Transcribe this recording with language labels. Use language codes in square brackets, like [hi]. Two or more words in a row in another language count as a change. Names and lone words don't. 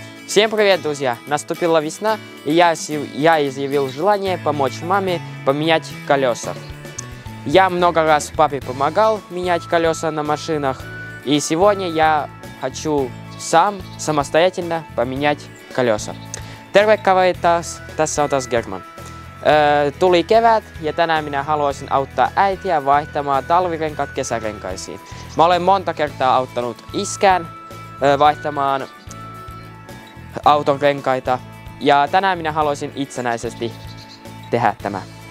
[ru] Всем привет, друзья! Наступила весна, и я изъявил желание помочь маме поменять колеса. Я много раз папе помогал менять колеса на машинах, и сегодня я хочу самостоятельно поменять колеса. [fi] Tervetuloa taas, tässä on taas German. Tuli kevät ja tänään minä haluaisin auttaa äitiä vaihtamaan talvirenkaat kesärenkaisiin. Mä olen monta kertaa auttanut iskään vaihtamaan auton renkaita ja tänään minä haluaisin itsenäisesti tehdä tämä.